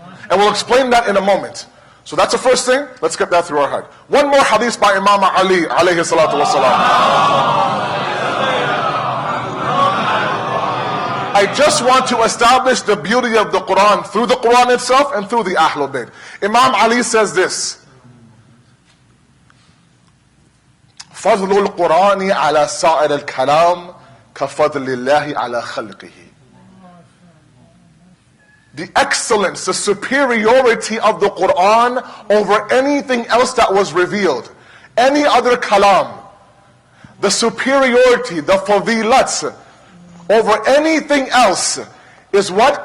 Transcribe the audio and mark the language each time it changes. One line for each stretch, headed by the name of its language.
English: And we'll explain that in a moment. So that's the first thing. Let's get that through our heart. One more hadith by Imam Ali, alayhi salatu wasalam. I just want to establish the beauty of the Quran through the Quran itself and through the Ahlulbayt. Imam Ali says this.
Arabic: فضل القرآن على سائر الكلام كفضل الله على خلقه.
English: The excellence, the superiority of the Quran over anything else that was revealed. Any other kalam. The superiority, the fadilats over anything else is what?